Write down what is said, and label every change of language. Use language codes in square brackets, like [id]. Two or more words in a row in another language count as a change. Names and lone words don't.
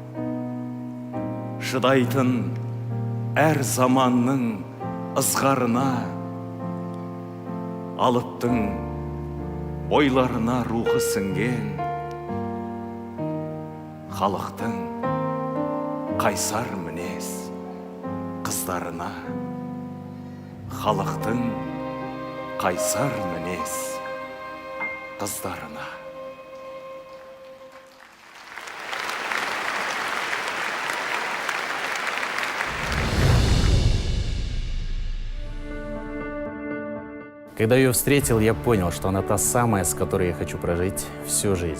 [kk] шыдайтын әр заманның ызғарына, алыптың бойларына рухы сіңген, халықтың қайсар мінез қыздарына, халықтың қайсар мінез қыздарына. [ru] Когда ее встретил, я понял, что она та самая, с которой я хочу прожить всю жизнь.